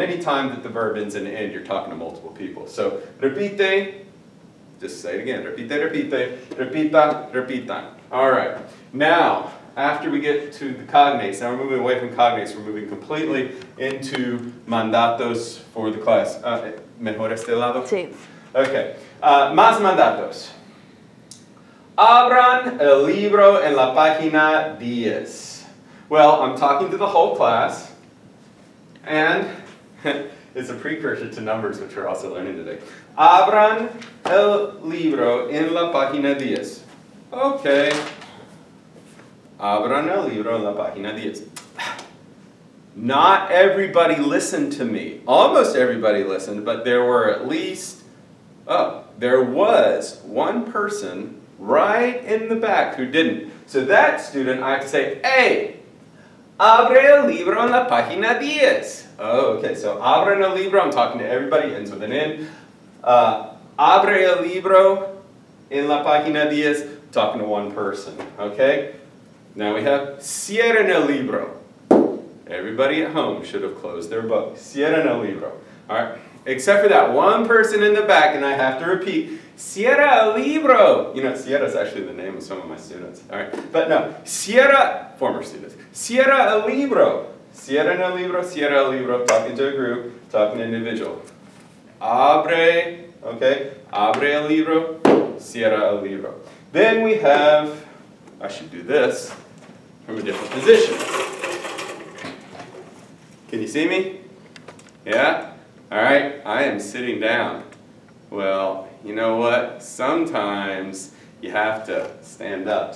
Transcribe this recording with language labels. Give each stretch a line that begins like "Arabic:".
English: And any time that the verb ends in end, you're talking to multiple people. So repite, just say it again.
Spanish: Repite, repite, repita, repitan.
English: All right. Now, after we get to the cognates, now we're moving away from cognates, we're moving completely into mandatos for the class.
Spanish: ¿Mejor este lado? Sí. Okay. Más mandatos. Abran el libro en la página 10.
English: Well, I'm talking to the whole class, and it's a precursor to numbers, which we're also learning today.
Spanish: Abran el libro en la página 10. Okay. Abran el libro en la página 10.
English: Not everybody listened to me. Almost everybody listened, but there were at least, there was one person right in the back who didn't. So that student, I have to say, hey,
Spanish: abre el libro en la página 10.
English: Oh, okay, so
Spanish: abran el libro,
English: I'm talking to everybody, ends with an N.
Spanish: Abre el libro en la página 10,
English: talking to one person, okay? Now we have
Spanish: cierren el libro.
English: Everybody at home should have closed their book.
Spanish: Cierren el libro.
English: All right. Except for that one person in the back, and I have to repeat,
Spanish: cierra el libro.
English: You know, Sierra is actually the name of some of my students. All right. But no, cierra, former students,
Spanish: cierra el libro. Cierren el libro,
English: talking to a group, talking to an individual.
Spanish: Abre, okay, abre el libro, cierra el libro.
English: Then we have, I should do this from a different position. Can you see me? Yeah? All right, I am sitting down. Well, you know what? Sometimes you have to stand up.